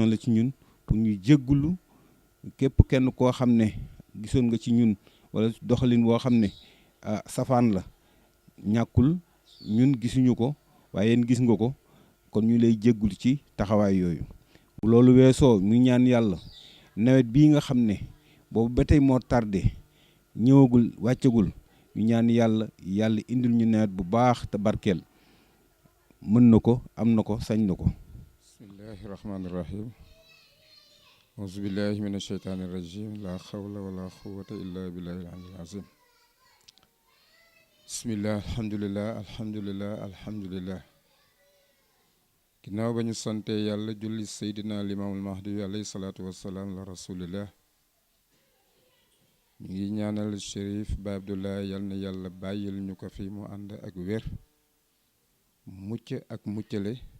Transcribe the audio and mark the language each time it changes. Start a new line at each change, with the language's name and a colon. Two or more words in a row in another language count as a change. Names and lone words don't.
Wolof: la ci ñun pour ñu jéggulu képp kenn koo xam ne gisoon nga ci ñun wala doxalin boo xam ne safaan la ñàkkul ñun gisuñu ko waaye yéen gis nga ko kon ñu lay jéggul ci taxawaay yooyu bu loolu weesoo muy ñaan yàlla nawet bii nga xam ne boobu ba tey moo tardé ñëwagul wàccagul ñu ñaan yàlla indil ñu nawet bu baax te barkeel mën na ko am na ko sañ na ko
Arabic: بسم الله الرحمن الرحيم أعوذ بالله من الشيطان الرجيم لا حول ولا قوة إلا بالله العلي العظيم بسم الله الحمد لله
Wolof: ginnaaw ba ñu sante yàlla julli seydina limaamul mahdi
Arabic: عليه الصلاة والسلام لا رسول الله
Wolof: ñu ngi ñaanal Chérif Baye Abdoulaye yal na yàlla bàyyil ñu ko fi mu ànd ak wér mucc ak muccale